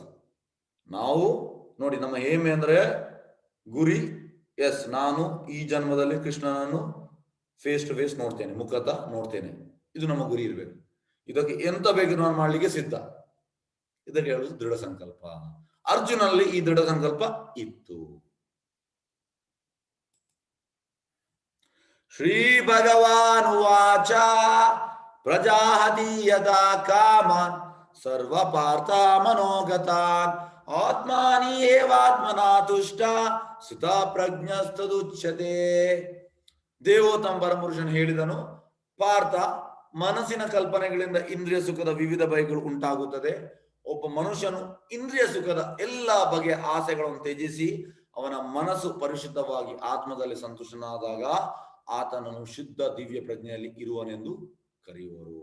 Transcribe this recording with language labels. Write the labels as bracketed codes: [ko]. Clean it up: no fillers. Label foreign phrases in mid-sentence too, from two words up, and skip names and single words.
[kn] ನಾವು ನೋಡಿ, ನಮ್ಮ ಹೇಮೆ ಅಂದ್ರೆ ಗುರಿ, ಎಸ್ ನಾನು ಈ ಜನ್ಮದಲ್ಲಿ ಕೃಷ್ಣನನ್ನು [en] face to face [kn] ನೋಡ್ತೇನೆ, ಮುಖತಃ ನೋಡ್ತೇನೆ, ಇದು ನಮ್ಮ ಗುರಿ ಇರಬೇಕು. ಇದಕ್ಕೆ ಎಂತ ಬೇಕು ನಾನು ಮಾಡ್ಲಿಕ್ಕೆ ಸಿದ್ಧ. ಇದಕ್ಕೆ ಹೇಳುವುದು ದೃಢ ಸಂಕಲ್ಪ. ಅರ್ಜುನಲ್ಲಿ ಈ ದೃಢ ಸಂಕಲ್ಪ ಇತ್ತು. [sa] ಶ್ರೀ ಭಗವಾನ್ ವಾಚ ಪ್ರಜಾಹತಿ ಯದಾ ಕಾಮಾನ್ ಸರ್ವ ಪಾರ್ಥ ಮನೋಗತಾನ್ ಆತ್ಮಾನಿ ಏವಾತ್ಮನಾ ತುಷ್ಟ ಸುತ ಪ್ರಜ್ಞಸ್ತದುಚ್ಯತೆ. [kn] ದೇವೋತ್ತಮ ಪರಮಪುರುಷನು ಹೇಳಿದನು, ಪಾರ್ಥ, ಮನಸ್ಸಿನ ಕಲ್ಪನೆಗಳಿಂದ ಇಂದ್ರಿಯ ಸುಖದ ವಿವಿಧ ಬಗೆಗಳು ಉಂಟಾಗುತ್ತದೆ. ಒಬ್ಬ ಮನುಷ್ಯನು ಇಂದ್ರಿಯ ಸುಖದ ಎಲ್ಲ ಬಗೆಯ ಆಸೆಗಳನ್ನು ತ್ಯಜಿಸಿ ಅವನ ಮನಸ್ಸು ಪರಿಶುದ್ಧವಾಗಿ ಆತ್ಮದಲ್ಲಿ ಸಂತುಷ್ಟನಾದಾಗ ಆತನನ್ನು ಶುದ್ಧ ದಿವ್ಯ ಪ್ರಜ್ಞೆಯಲ್ಲಿ ಇರುವನೆಂದು ಕರೆಯುವರು.